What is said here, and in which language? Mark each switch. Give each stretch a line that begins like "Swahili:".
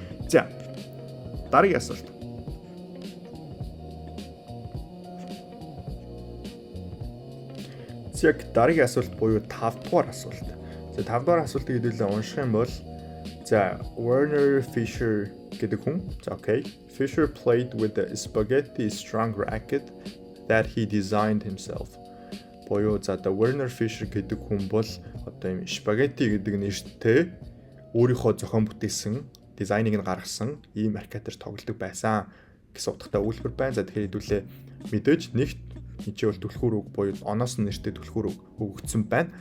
Mongolian: За дараагийн асуулт. Яг дараагийн асуулт буюу 5 дугаар асуулт. За 5 дугаар асуултыг хэдүүлээ унших юм бол за Werner Fischer гэдэг хүн. За окей.
English: Fischer played with a spaghetti strung racket that he designed himself.
Mongolian: Буюу за Werner Fischer гэдэг хүн бол одоо юм спагетти гэдэг нэртэй өөрийнхөө зохион бүтээсэн, дизайныг нь гаргасан ийм аркадаар тоглодог байсан гэсэн утгатай өгүүлбэр байна. За тэгэхээр хэдүүлээ мэдээж нэгт энэ ч бол түлхүүр үг буюу оноос нь нэртэй түлхүүр үг өгөгдсөн байна.